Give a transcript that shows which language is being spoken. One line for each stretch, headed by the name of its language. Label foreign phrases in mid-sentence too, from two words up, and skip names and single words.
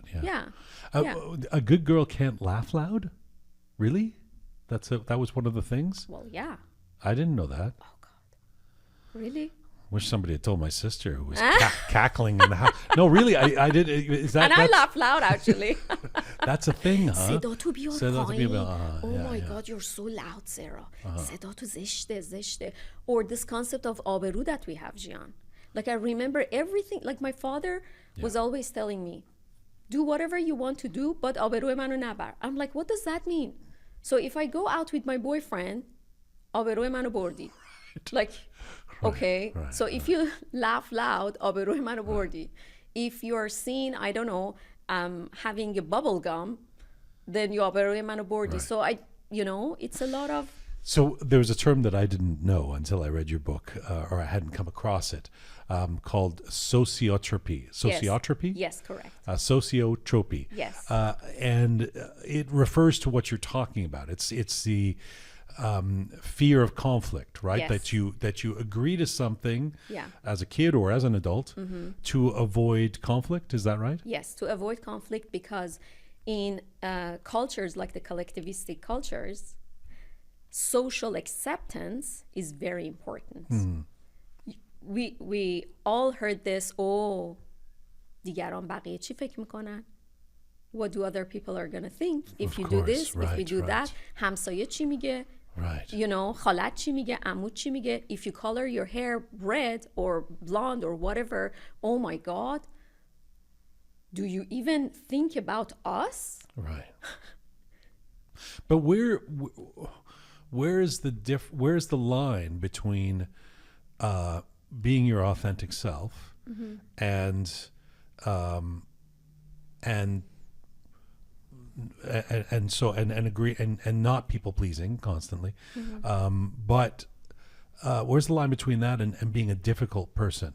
English: A good girl can't laugh loud? Really? That was one of the things? Well, yeah. I didn't know that. Oh, God. Really? Wish somebody had told my sister, who was cackling in the house. No, really, I did. Is that? And I laugh loud, actually. That's a thing, huh?
Persian: صدا تو بیار پایین.
English: Oh my God, you're so loud, Sarah.
Persian: صدا تو زشته.
English: Or this concept of آبرو that we have, Jian. Like I remember everything. Like my father was always telling me, do whatever you want to do, but
Persian: آبروی منو نبر.
English: I'm like, what does that mean? So if I go out with my boyfriend,
Persian: آبروی منو بردی.
English: Like, okay, so if you laugh loud,
Persian: آبروی منو بردی.
English: If you're seen, I don't know, having a bubble gum, then you
Persian: آبروی منو بردی.
English: So it's a lot of... So there was a term that I didn't know until I read your book, or I hadn't come across it, called sociotropy. Sociotropy? Yes, correct. Sociotropy. Yes. And it refers to what you're talking about. It's the fear of conflict, right? Yes. That you agree to something Yeah. as a kid or as an adult to avoid conflict. Is that right? Yes, to avoid conflict, because in cultures like the collectivistic cultures, social acceptance is very important. We all heard this,
Persian: oh, دیگران بقیه چی فکر میکنن?
English: What do other people are going to think if Of you do course, this, if you right, do that? right.
Persian: همسایه چی میگه؟
English: Right. You know,
Persian: خالت چی میگه؟ عمو چی میگه؟
English: If you color your hair red or blonde or whatever, oh my God, do you even think about us? Right. But where's the line between being your authentic self and agree and not people pleasing constantly, but where's the line between that and being a difficult person?